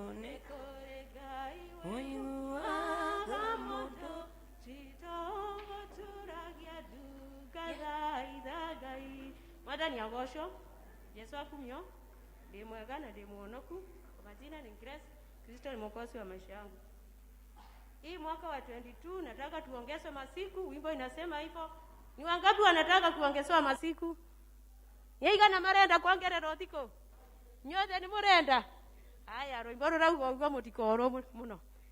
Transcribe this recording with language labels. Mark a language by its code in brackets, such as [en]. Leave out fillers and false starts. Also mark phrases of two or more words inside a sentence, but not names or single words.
[ki] nĩ kũrĩ Ngai ũiguaga mũndũ titogũturagia ndungathaitha Ngai mwathani agocwo Yesu akumio ndĩ mwega na ndĩ muonoku [sw] kwa majina ni Grace Kristo ni mwokozi wa maisha yangu. Hii mwaka wa 22 nataka tuongeze masiku, wimbo inasema hivyo. Ni wangapi wanataka kuongezewa masiku? [ki] Yeiga na marenda kuongererwo thiko. Nyothe ni murenda. Haya, rwimbo rurauga ugo mutikoro muno.